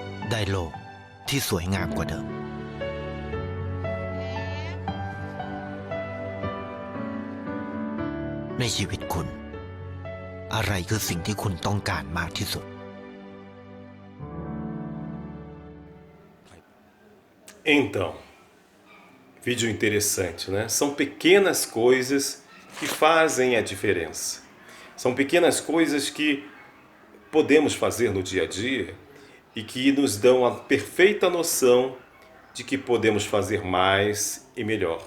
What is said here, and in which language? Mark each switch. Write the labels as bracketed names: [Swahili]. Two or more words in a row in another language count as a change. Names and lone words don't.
[Thai] ได้โลกที่สวยงามกว่าเดิมในชีวิตคุณอะไรคือสิ่งที่คุณต้องการมากที่สุด [Portuguese] Então, vídeo interessante, né? São pequenas coisas que fazem a diferença. São pequenas coisas que podemos fazer no dia a dia e que nos dão a perfeita noção de que podemos fazer mais e melhor.